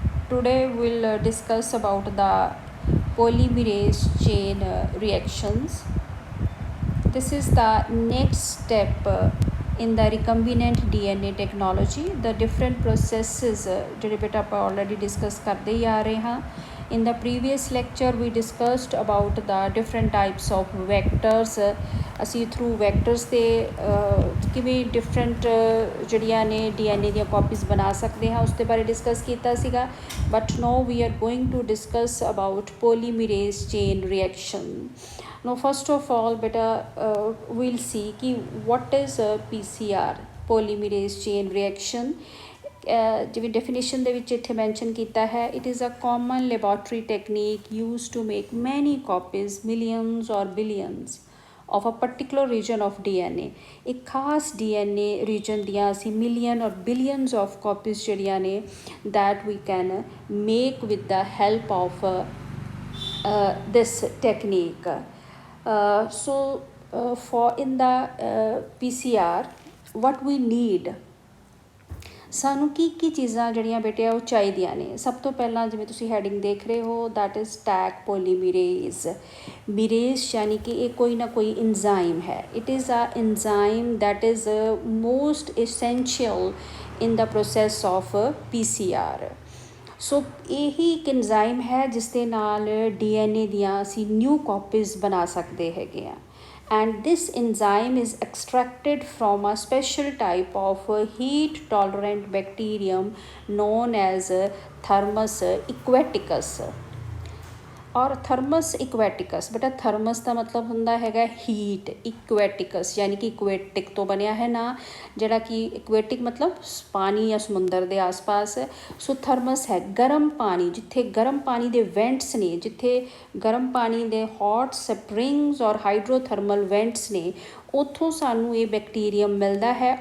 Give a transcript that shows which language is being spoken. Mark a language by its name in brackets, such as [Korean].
[English] Today we'll discuss about the polymerase chain reactions. This is the next step in the recombinant DNA technology. [Punjabi] The different processes ਜਿਹੜੇ ਬੇਟਾ ਆਪਾਂ [English] already discuss [Punjabi] ਕਰਦੇ ਹੀ ਆ ਰਹੇ ਹਾਂ. [English] In the previous lecture we discussed about the different types of vectors. [Punjabi] ਅਸੀਂ [English] through vectors [Punjabi] ਦੇ ਕਿਵੇਂ different ਜਿਹੜੀਆਂ ਨੇ DNA ਦੀਆਂ copies ਬਣਾ ਸਕਦੇ ਹਾਂ ਉਸ ਦੇ ਬਾਰੇ discuss ਕੀਤਾ ਸੀਗਾ. [English] But now we are going to discuss about polymerase chain reaction. Now first of all beta we'll see ki what is PCR polymerase chain reaction. [Punjabi] ਜਿਵੇਂ ਡੈਫੀਨੇਸ਼ਨ ਦੇ ਵਿੱਚ ਇੱਥੇ ਮੈਂਸ਼ਨ ਕੀਤਾ ਹੈ, [English] It is a common laboratory technique use to make many copies millions or billions of a particular region of DNA. [Punjabi] ਇੱਕ ਖਾਸ [English] DNA region [Punjabi] ਦੀਆਂ ਅਸੀਂ [English] million or billions of copies [Punjabi] ਜਿਹੜੀਆਂ ਨੇ [English] that we can make with the help of this technique. For in the PCR what we need, [Punjabi] ਸਾਨੂੰ ਕੀ ਚੀਜ਼ਾਂ ਜਿਹੜੀਆਂ ਬੇਟੇ ਉਹ ਚਾਹੀਦੀਆਂ ਨੇ. ਸਭ ਤੋਂ ਪਹਿਲਾਂ ਜਿਵੇਂ ਤੁਸੀਂ ਹੈਡਿੰਗ ਦੇਖ ਰਹੇ ਹੋ [English] That is Taq polymerase. [Punjabi] ਮਿਰੇਜ਼ ਯਾਨੀ ਕਿ ਇਹ ਕੋਈ ਨਾ ਕੋਈ ਇੰਜ਼ਾਈਮ ਹੈ. [English] It is a enzyme that is most essential in the process of PCR. [Punjabi] ਸੋ ਇਹੀ ਇੱਕ ਇੰਜ਼ਾਈਮ ਹੈ ਜਿਸ ਦੇ ਨਾਲ DNA ਦੀਆਂ ਅਸੀਂ [English] new copies [Punjabi] ਬਣਾ ਸਕਦੇ ਹੈਗੇ ਆ. [English] And this enzyme is extracted from a special type of heat tolerant bacterium known as Thermus aquaticus. [Punjabi] ਔਰ ਥਰਮਸ ਇਕੁਐਟਿਕਸ, ਬੇਟਾ ਥਰਮਸ ਦਾ ਮਤਲਬ ਹੁੰਦਾ ਹੈਗਾ ਹੀਟ, ਇਕੁਐਟਿਕਸ ਯਾਨੀ ਕਿ ਇਕੁਐਟਿਕ ਤੋਂ ਬਣਿਆ ਹੈ ਨਾ, ਜਿਹੜਾ ਕਿ ਇਕੁਐਟਿਕ ਮਤਲਬ ਪਾਣੀ ਜਾਂ ਸਮੁੰਦਰ ਦੇ ਆਸ-ਪਾਸ. ਸੋ ਥਰਮਸ ਹੈ ਗਰਮ ਪਾਣੀ, ਜਿੱਥੇ ਗਰਮ ਪਾਣੀ ਦੇ ਵੈਂਟਸ ਨੇ, ਜਿੱਥੇ ਗਰਮ ਪਾਣੀ ਦੇ ਹੌਟ ਸਪਰਿੰਗਸ ਔਰ ਹਾਈਡਰੋਥਰਮਲ ਵੈਂਟਸ ਨੇ, ਉੱਥੋਂ ਸਾਨੂੰ ਇਹ ਬੈਕਟੀਰੀਅਮ ਮਿਲਦਾ ਹੈ.